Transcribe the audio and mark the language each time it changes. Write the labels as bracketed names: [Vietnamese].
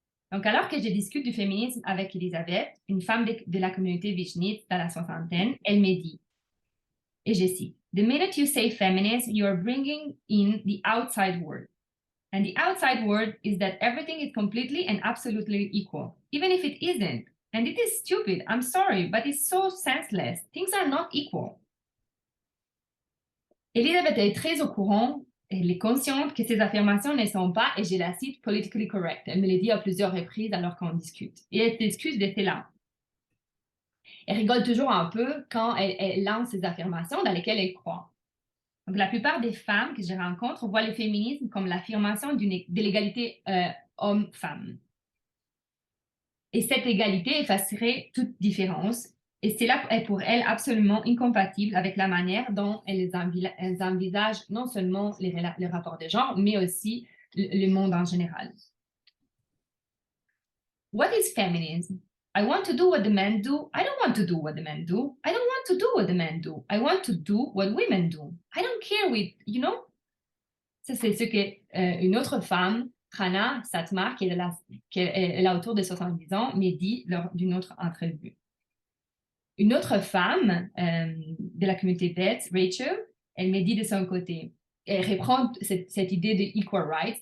[French] Donc, alors que je discute du féminisme avec Elisabeth, une femme de la communauté Vishnite dans la soixantaine, elle me dit, et je cite, [English] "The minute you say feminism, you are bringing in the outside world. And the outside world is that everything is completely and absolutely equal, even if it isn't. And it is stupid, I'm sorry, but it's so senseless. Things are not equal." [French] Elisabeth est très au courant, elle est consciente que ces affirmations ne sont pas, et je la cite, politically correct. Elle me l'a dit à plusieurs reprises alors qu'on discute. Et elle s'excuse de cela. Elle rigole toujours un peu quand elle lance ces affirmations dans lesquelles elle croit. Donc, la plupart des femmes que je rencontre voient le féminisme comme l'affirmation de l'égalité homme-femme. Et cette égalité effacerait toute différence. Et cela est pour elles absolument incompatible avec la manière dont elles envisagent non seulement les rapports de genre, mais aussi le monde en général. [English] What is feminism? I want to do what the men do. I don't want to do what the men do. I don't want to do what the men do. I want to do what women do. I don't care with, you know? [French] Ça, c'est ce qu'une autre femme, Rana Satmar, qui est là autour de 70 ans, me dit lors d'une autre entrevue. Une autre femme de la communauté Beth, Rachel, elle me dit de son côté, elle reprend cette idée de [English] equal rights.